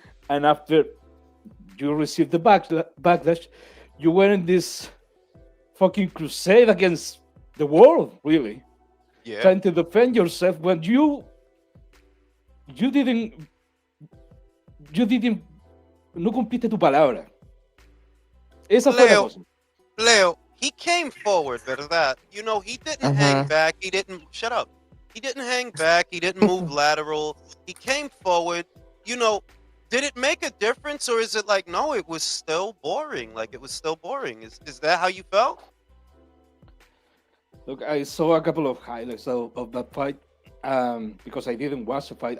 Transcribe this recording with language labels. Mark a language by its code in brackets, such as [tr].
[en] And after you received the backlash, you were in this fucking crusade against the world, really. Yeah. Trying to defend yourself when you didn't [es] no cumpliste tu palabra. Esa fue la cosa. [en] Leo, he came forward, [es] ¿verdad? [en] He didn't hang back. He didn't shut up. He didn't hang back. He didn't move lateral. He came forward. Did it make a difference, or is it like no? It was still boring. Like it was still boring. Is that how you felt? Look, I saw a couple of highlights of that fight because I didn't watch the fight.